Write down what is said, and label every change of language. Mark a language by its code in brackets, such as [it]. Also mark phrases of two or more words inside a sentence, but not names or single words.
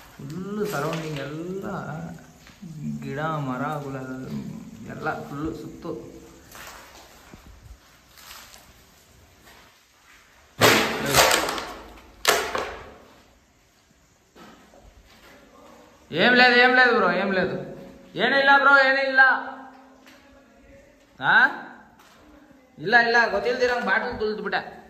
[en] full surrounding [kn] ಎಲ್ಲ ಗಿಡ ಮರಗಳ ಎಲ್ಲ ಫುಲ್ಲು ಸುತ್ತು. [te] ఏం లేదు బ్రో, ఏం లేదు, [kn] ಏನಿಲ್ಲ ಬ್ರೋ, ಏನಿಲ್ಲ. ಇಲ್ಲ ಗೊತ್ತಿಲ್ದಿರಂಗೆ ಬಾಟಲ್ ತುಳಿದ್ಬಿಟ್ಟೆ.